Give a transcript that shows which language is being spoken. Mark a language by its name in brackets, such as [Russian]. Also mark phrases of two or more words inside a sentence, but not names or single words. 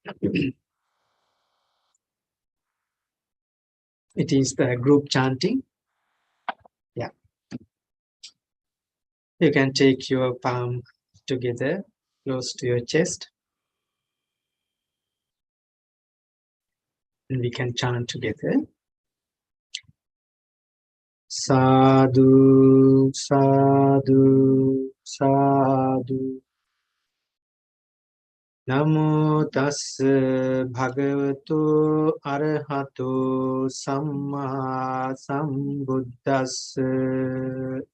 [English] It is the group chanting. Yeah. You can take your palm together, close to your chest, and we can chant together. [Pali] Sadhu, sadhu, sadhu. Namo tassa bhagavato arahato samma sambuddhassa.